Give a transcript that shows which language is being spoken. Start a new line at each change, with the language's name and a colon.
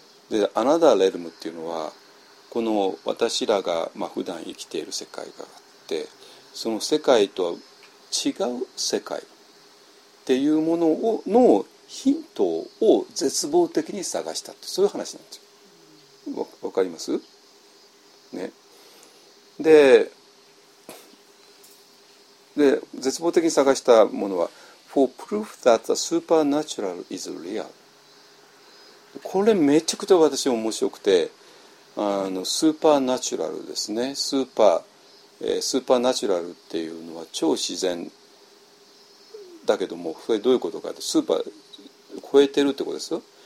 Japanese: でアナダーレルムっていうのはこの私らが、まあ、普段生きている世界があって、その世界とは違う世界っていうものをのヒントを絶望的に探したって、そういう話なんですよ。わかります？ね。で絶望的に探したものは
English: For proof that the supernatural is real.
Japanese: これめちゃくちゃ私面白くて、スーパーナチュラルですね。スーパーナチュラルっていうのは超自然だけども、それどういうことかって、スーパー超えてるってことですよ。